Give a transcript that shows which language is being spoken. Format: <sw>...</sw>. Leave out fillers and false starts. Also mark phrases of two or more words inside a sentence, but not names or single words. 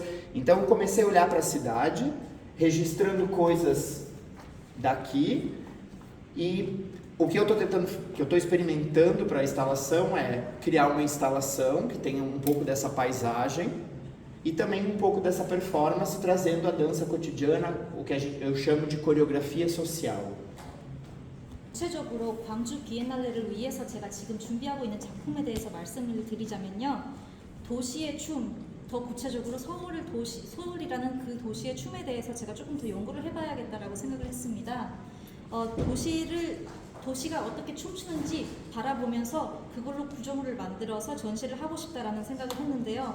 <pt>Então eu comecei a olhar para a cidade, registrando coisas daqui, e o que eu estou experimentando para a instalação é criar uma instalação que tenha um pouco dessa paisagem e também um pouco dessa performance, trazendo a dança cotidiana, o que eu chamo de coreografia social.</pt> <ko>구체적으로 광주 비엔날레를 위해서 제가 지금 준비하고 있는 작품에 대해서 말씀을 드리자면요. 도시의 춤, 더 구체적으로 서울이라는 그 도시의 춤에 대해서 제가 조금 더 연구를 해봐야겠다라고 생각을 했습니다. 도시가 어떻게 춤추는지 바라보면서 그걸로 구조물을 만들어서 전시를 하고 싶다라는 생각을 했는데요.</ko>